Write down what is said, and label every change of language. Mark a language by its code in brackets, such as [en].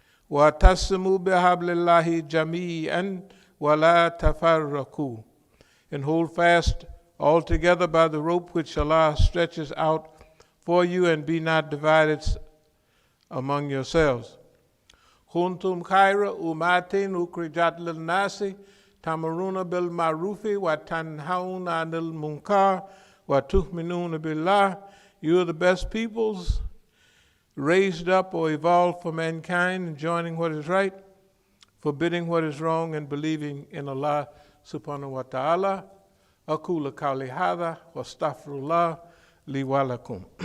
[ar] وَأَتَصِمُوا بِحَبْلِ اللَّهِ جَمِيعًا وَلَا تَفَرَّقُوا. [en] And hold fast altogether by the rope which Allah stretches out for you, and be not divided among yourselves. [ar] كنتم خير أمة أخرجت للناس تأمرون بالمعروف وتنهون عن المنكر وتؤمنون بالله. [en] You are the best peoples raised up or evolved for mankind, enjoining what is right, forbidding what is wrong, and believing in Allah subhanahu wa ta'ala. [ar] أقول قولي هذا واستغفر الله لي ولكم.